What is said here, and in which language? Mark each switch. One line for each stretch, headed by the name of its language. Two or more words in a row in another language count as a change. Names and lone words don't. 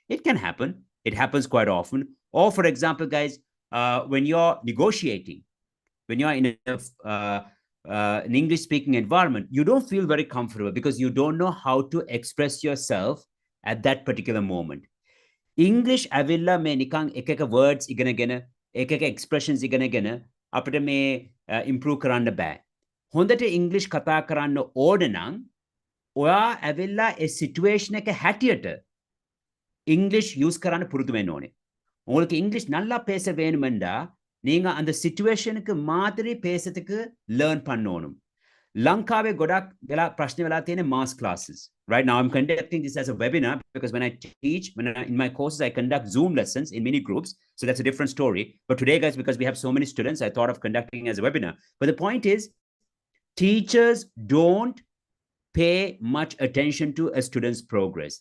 English: It can happen. It happens quite often. Or, for example, guys, when you're negotiating, when you're in an English-speaking environment, you don't feel very comfortable because you don't know how to express yourself at that particular moment.
Sinhala: English ඇවිල්ලා මේ නිකන් එක words ඉගෙනගෙන එක expressions ඉගෙනගෙන අපිට මේ improve කරන්න බෑ. හොඳට English කතා කරන්න ඕන නම් ඔයා ඇවිල්ලා ඒ situation එක හැටියට
English: English use
Sinhala: කරන්න පුරුදු වෙන්න ඕනේ.
Tamil: உங்களுக்கு English நல்லா பேச வேணுமெண்டா நீங்க அந்த situationக்கு மாதிரி பேசறதுக்கு learn பண்ணணும்.
Sinhala: ලංකාවේ ගොඩක් වෙලා ප්‍රශ්න වෙලා තියෙන
English: mass classes. Right now, I'm conducting this as a webinar because when I teach, in my courses, I conduct Zoom lessons in mini groups. So that's a different story. But today, guys, because we have so many students, I thought of conducting as a webinar. But the point is, teachers don't pay much attention to a student's progress.